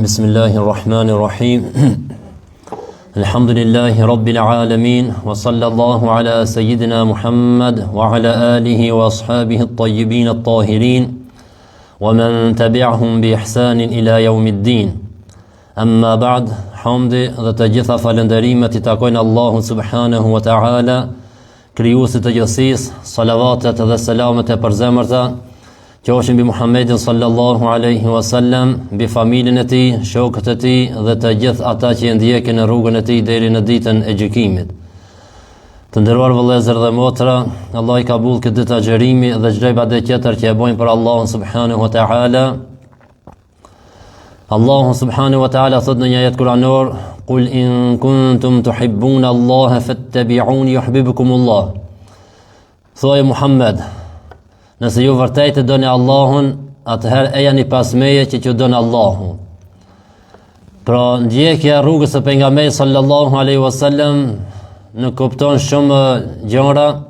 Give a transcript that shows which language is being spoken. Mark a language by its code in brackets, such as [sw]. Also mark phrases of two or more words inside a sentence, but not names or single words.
[ar] بسم الله الرحمن الرحيم. الحمد لله رب العالمين، وصلى الله على سيدنا محمد وعلى آله وأصحابه الطيبين الطاهرين ومن تبعهم بإحسان إلى يوم الدين. أما بعد, [sq] hamdi dhe të gjitha falënderimet I takojnë Allahu [ar] سبحانه وتعالى, [sq] krijuesit të gjithësisë, salavatet dhe selamet e përzemërta, qofshin mbi Muhammedin [ar] صلى الله عليه وسلم, [sq] mbi familjen e tij, shokët e tij dhe të gjithë ata që e ndjekin në rrugën e tij deri në ditën e gjykimit. Të nderuar vëllezër dhe motra, Allah I ka bull këtë ditë agjerimi dhe çdo ibadet tjetër që e bojnë për Allahun [ar] سبحانه وتعالى. [sq] Allahu [ar] سبحانه وتعالى [sq] thot në një ajet kuranor: [ar] "قل إن كنتم تحبون الله فاتبعوني يحببكم الله." [sq] Thuaj Muhammed, nëse ju vërtet e doni Allahun, atëherë e jani pas meje që doni Allahun. Pra ndjekja rrugës së pejgamberit [ar] صلى الله عليه وسلم [sq] në kupton shumë gjëra.